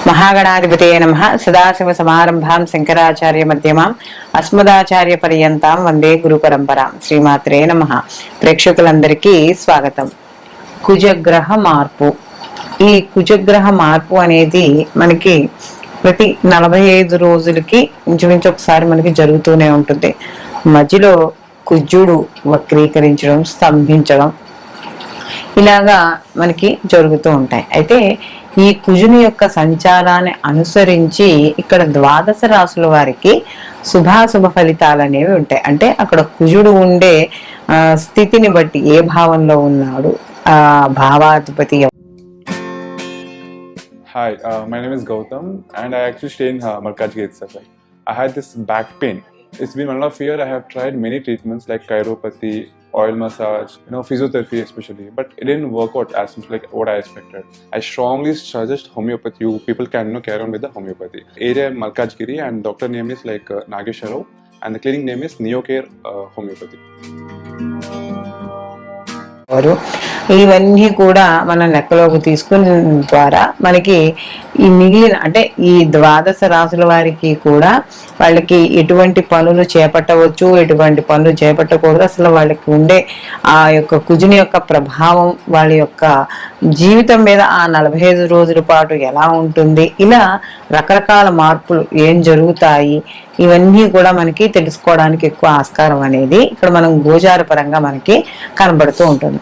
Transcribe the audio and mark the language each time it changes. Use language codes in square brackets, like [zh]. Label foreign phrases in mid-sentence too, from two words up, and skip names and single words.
[sa] महागणाधिपतये नमः। सदाशिव समारंभां शंकराचार्य मध्यमां अस्मदाचार्य पर्यंतां వందే గురు పరంపరాం. శ్రీమాత్రే నమః. [te] ప్రేక్షకులందరికీ స్వాగతం. కుజగ్రహ మార్పు. ఈ కుజగ్రహ మార్పు అనేది మనకి ప్రతి 45 రోజులకి ఇంచుమించు ఒకసారి మనకి జరుగుతూనే ఉంటుంది. మధ్యలో కుజుడు వక్రీకరించడం, స్తంభించడం ఇలాగా మనకి జరుగుతూ ఉంటాయి. అయితే ఈ కుజుని యొక్క సంచారాన్ని అనుసరించి ఇక్కడ ద్వాదశ రాశుల వారికి శుభాశుభ ఫలితాలు అనేవి ఉంటాయి. అంటే అక్కడ కుజుడు ఉండే స్థితిని బట్టి ఏ భావంలో ఉన్నాడు, ఆ భావాధిపతి. [en] Hi, my name is Gautam and I actually stay in Malkajgiri itself. I had this back pain. It's been 1.5 years. I have tried many treatments like chiropathy, oil massage, physiotherapy especially, but it didn't work out as much like what I expected. I strongly suggest homeopathy. You people can carry on with the homeopathy. Area Malkajgiri and doctor name is like Nagesha Rao and the clinic name is Neocare Homeopathy. [te] ఇవన్నీ కూడా మనం లెక్కలోకి తీసుకున్న ద్వారా మనకి ఈ మిగిలిన అంటే ఈ ద్వాదశ రాశుల వారికి కూడా వాళ్ళకి ఎటువంటి పనులు చేపట్టవచ్చు, ఎటువంటి పనులు చేపట్టకూడదు, అసలు వాళ్ళకి ఉండే ఆ యొక్క కుజుని యొక్క ప్రభావం వాళ్ళ యొక్క జీవితం మీద ఆ 45 రోజుల పాటు ఎలా ఉంటుంది, ఇలా రకరకాల మార్పులు ఏం జరుగుతాయి, ఇవన్నీ కూడా మనకి తెలుసుకోవడానికి ఎక్కువ ఆస్కారం అనేది ఇక్కడ మనం గోచార పరంగా మనకి కనబడుతూ ఉంటుంది.